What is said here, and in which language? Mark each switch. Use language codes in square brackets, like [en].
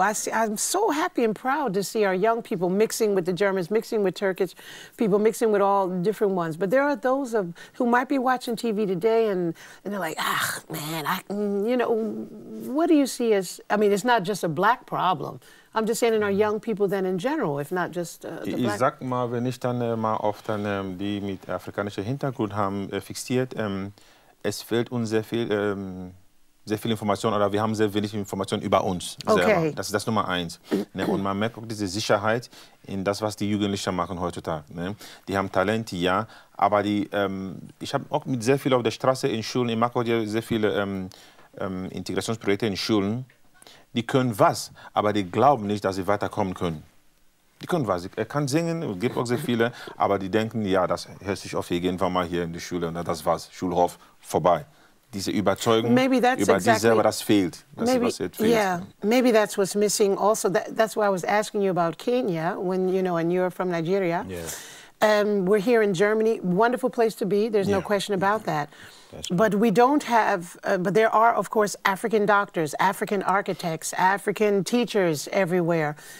[en] I'm so happy and proud to see our young people mixing with the Germans, mixing with Turkish people, mixing with all different ones. But there are those who might be watching TV today and they're like, ah, man, you know, what do you see as, I mean, it's not just a black problem. I'm just saying in our young people then in general, if not just the black. [de] Ich sag mal, wenn ich dann mal oft die mit afrikanischem Hintergrund haben fixiert, es fehlt uns sehr viel Information oder wir haben sehr wenig Information über uns selber. Das ist das Nummer eins. Ne? Und man merkt auch diese Sicherheit in das, was die Jugendlichen machen heutzutage. Ne? Die haben Talente, ja, aber ich habe auch mit sehr viel auf der Straße in Schulen, ich mache auch sehr viele Integrationsprojekte in Schulen. Die können was, aber die glauben nicht, dass sie weiterkommen können. Die können was. Er kann singen, es gibt auch sehr viele, aber die denken, ja, das hört sich auf jeden Fall mal hier in die Schule und das war's, Schulhof, vorbei. Diese Überzeugung über die selber, das fehlt. Das ist, was jetzt fehlt. [en] Yeah, maybe that's what's missing also. That's why I was asking you about Kenya, when, you know, and you're from Nigeria. Yeah. We're here in Germany, wonderful place to be, there's no question about that. But we don't have, but there are, of course, African doctors, African architects, African teachers everywhere.